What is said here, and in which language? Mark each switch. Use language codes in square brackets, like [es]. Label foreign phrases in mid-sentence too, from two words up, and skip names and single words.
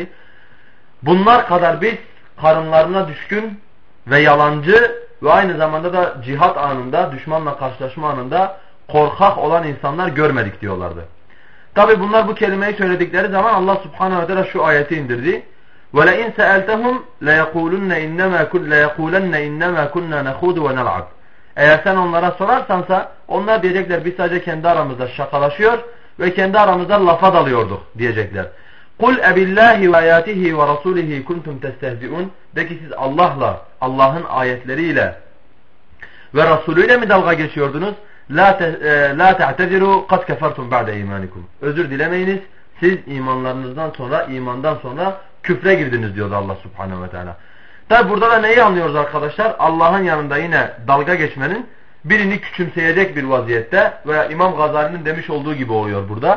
[tr] Bunlar kadar biz karınlarına düşkün ve yalancı ve aynı zamanda da cihat anında, düşmanla karşılaşma anında korkak olan insanlar görmedik diyorlardı. Tabi bunlar bu kelimeyi söyledikleri zaman Allah [ar] سبحانه وتعالى [tr] şu ayeti indirdi. [ar] وَلَاِنْ سَأَلْتَهُمْ لَيَقُولُنَّ اِنَّمَا كُنَّا نَخُودُ وَنَلْعَبُ [tr] Eğer sen onlara sorarsansa onlar diyecekler biz sadece kendi aramızda şakalaşıyor ve kendi aramızda lafa dalıyorduk diyecekler. [ar] قُلْ اَبِاللّٰهِ وَاَيَاتِهِ وَرَسُولِهِ كُنْتُمْ تَسْتَهْزِئُونَ [tr] De ki siz Allah'la, Allah'ın ayetleriyle ve Resulüyle mi dalga geçiyordunuz? [ar] لَا تَعْتَذِرُوا قَدْ كَفَرْتُمْ بَعْدَ اِيمَانِكُمْ [tr] Özür dilemeyiniz, siz imandan sonra küfre girdiniz diyordu Allah [ar] سبحانه وتعالى. [tr] Tabi burada da neyi anlıyoruz arkadaşlar? Allah'ın yanında yine dalga geçmenin birini küçümseyecek bir vaziyette veya İmam Gazali'nin demiş olduğu gibi oluyor burada.